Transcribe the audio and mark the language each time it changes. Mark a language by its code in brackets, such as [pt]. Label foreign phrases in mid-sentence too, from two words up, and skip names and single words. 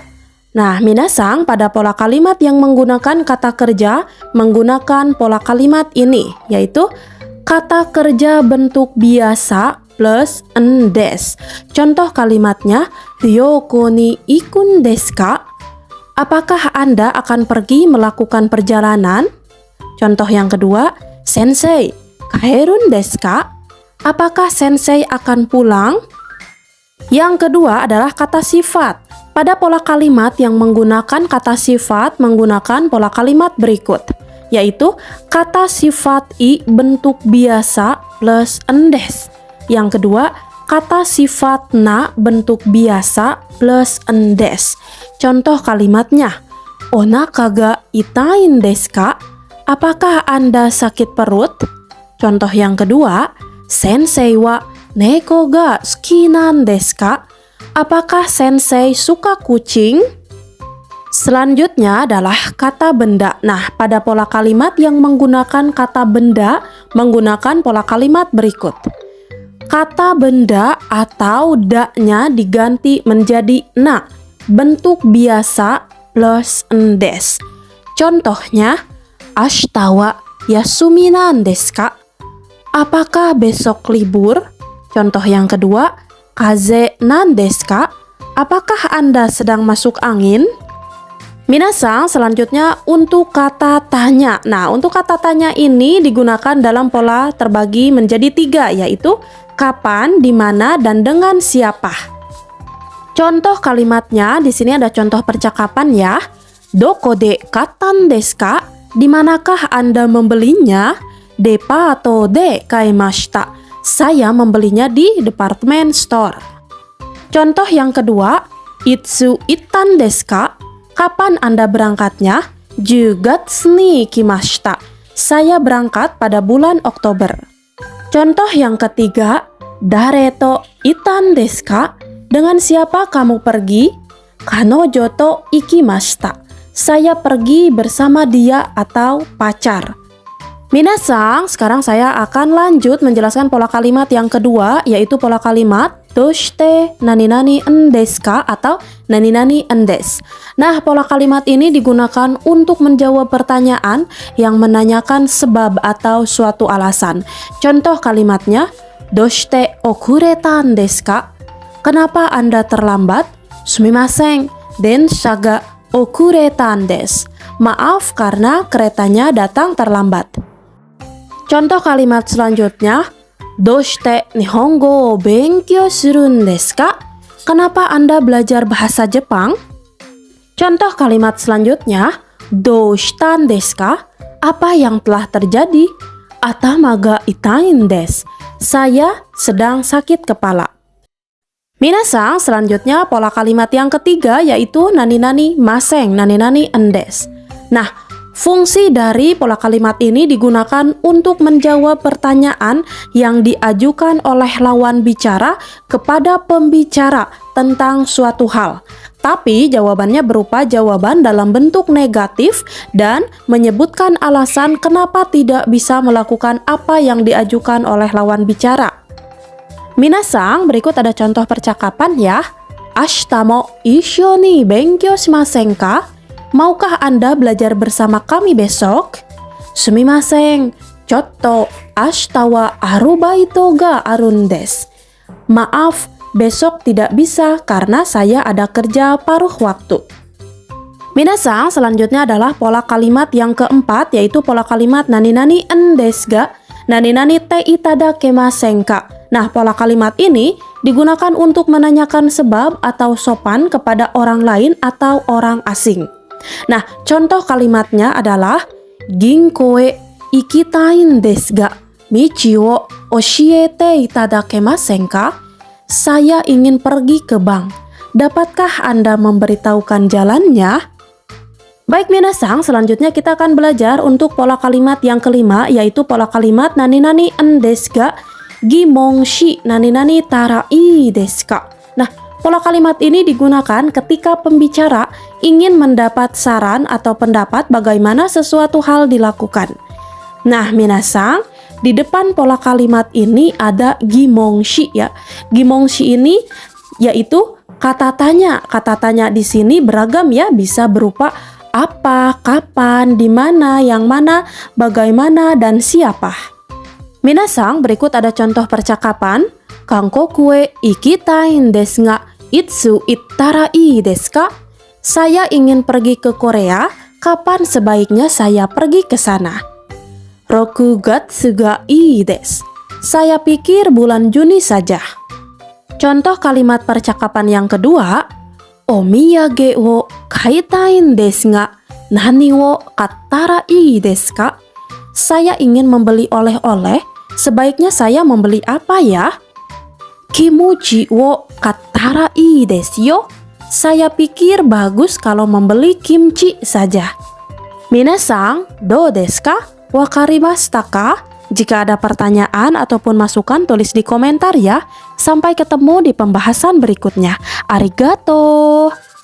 [id] Nah, minasang, pada pola kalimat yang menggunakan kata kerja, menggunakan pola kalimat ini, yaitu kata kerja bentuk biasa plus [ja] en desu. [id] Contoh kalimatnya, [ja] Ryoko ni ikun desu ka? [id] Apakah Anda akan pergi melakukan perjalanan? Contoh yang kedua, [ja] Sensei, kaerun desu ka? [id] Apakah Sensei akan pulang? Yang kedua adalah kata sifat. Pada pola kalimat yang menggunakan kata sifat menggunakan pola kalimat berikut, yaitu kata sifat i bentuk biasa plus [ja] en desu. [id] Yang kedua, kata sifat na bentuk biasa plus [ja] en desu. [id] Contoh kalimatnya, [ja] Onaka ga itain desu ka? [id] Apakah Anda sakit perut? Contoh yang kedua, [ja] Sensei wa neko ga suki nan desu ka? [id] Apakah Sensei suka kucing? Selanjutnya adalah kata benda. Nah, pada pola kalimat yang menggunakan kata benda menggunakan pola kalimat berikut. Kata benda atau da-nya diganti menjadi na, bentuk biasa plus [ja] en desu. Contohnya, Ashita wa yasumi nan desu ka? [id] Apakah besok libur? Contoh yang kedua, [ja] Kaze nan desu ka? [id] Apakah Anda sedang masuk angin? Minasang, selanjutnya untuk kata tanya. Nah, untuk kata tanya ini digunakan dalam pola terbagi menjadi 3, yaitu kapan, di mana, dan dengan siapa. Contoh kalimatnya, di sini ada contoh percakapan ya. [ja] Doko de katan desu ka? [id] Di manakah Anda membelinya? [ja] depato de kaimashita. [id] Saya membelinya di department store. Contoh yang kedua, [ja] itsu ittan desu ka? [id] Kapan Anda berangkatnya? [ja] 10 月に来ました. [id] Saya berangkat pada bulan Oktober. Contoh yang ketiga, [ja] dare to ittan desu ka? [id] Dengan siapa kamu pergi? [ja] Kanojo to ikimashita. [id] Saya pergi bersama dia atau pacar. Minasang, sekarang saya akan lanjut menjelaskan pola kalimat yang kedua, yaitu pola kalimat [ja] doshite nani-nani en desu ka [id] atau [ja] nani-nani en desu. [id] Nah, pola kalimat ini digunakan untuk menjawab pertanyaan yang menanyakan sebab atau suatu alasan. Contoh kalimatnya, [ja] doshite okuretan desu ka? [id] Kenapa Anda terlambat? [ja] Sumimasen, densha ga okuretan desu. [id] Maaf karena keretanya datang terlambat. Contoh kalimat selanjutnya, [ja] doshite nihongo o benkyou surun desu ka? [id] Kenapa Anda belajar bahasa Jepang? Contoh kalimat selanjutnya, [ja] doushitan desu ka? [id] Apa yang telah terjadi? [ja] Atama ga itain desu. [id] Saya sedang sakit kepala. Minasang, selanjutnya pola kalimat yang ketiga yaitu [ja] nani-nani maseng, nani-nani en desu. [id] Nah, fungsi dari pola kalimat ini digunakan untuk menjawab pertanyaan yang diajukan oleh lawan bicara kepada pembicara tentang suatu hal. Tapi jawabannya berupa jawaban dalam bentuk negatif dan menyebutkan alasan kenapa tidak bisa melakukan apa yang diajukan oleh lawan bicara. Minasang, berikut ada contoh percakapan ya. [ja] Ashita mo issho ni benkyou shimasen ka? [id] Maukah Anda belajar bersama kami besok? [ja] Sumimasen, chotto ashita wa arubaito ga arun desu. [id] Maaf, besok tidak bisa karena saya ada kerja paruh waktu. Minasang, selanjutnya adalah pola kalimat yang keempat, yaitu pola kalimat [ja] nani-nani en desu ga? Nani-nani te itadakemasen ka? [id] Nah, pola kalimat ini digunakan untuk menanyakan sebab atau sopan kepada orang lain atau orang asing. Nah, contoh kalimatnya adalah [ja] ginko e ikitain desu ga michi wo oshiete itadakemasen ka? [id] Saya ingin pergi ke bank. Dapatkah Anda memberitahukan jalannya? Baik minasang, selanjutnya kita akan belajar untuk pola kalimat yang kelima, yaitu pola kalimat [ja] nani-nani en desu ga gimong shi nani-nani tarai desu ka? [id] Nah, pola kalimat ini digunakan ketika pembicara ingin mendapat saran atau pendapat bagaimana sesuatu hal dilakukan. Nah, minasang, di depan pola kalimat ini ada [ja] gimong shi [id] ya. [ja] Gimong shi [id] ini yaitu kata tanya. Kata tanya di sini beragam ya, bisa berupa apa, kapan, di mana, yang mana, bagaimana, dan siapa. Minasang, berikut ada contoh percakapan. [ja] Kankoku e ikitain desu ga itsu ittarai desu ka? [id] Saya ingin pergi ke Korea. Kapan sebaiknya saya pergi ke sana? [ja] Roku gatsu ga ii desu. [id] Saya pikir bulan Juni saja. Contoh kalimat percakapan yang kedua. [ja] Omiyage wo kaitain desu ga nani wo kattarai desu ka? [id] Saya ingin membeli oleh-oleh. Sebaiknya saya membeli apa ya? [ja] Kimuchi wo kattarai desu yo. [id] Saya pikir bagus kalau membeli kimchi saja. Minasang, [ja] do desu ka? Wakarimashita ka? [id] Jika ada pertanyaan ataupun masukan, tulis di komentar ya. Sampai ketemu di pembahasan berikutnya. [ja] Arigato!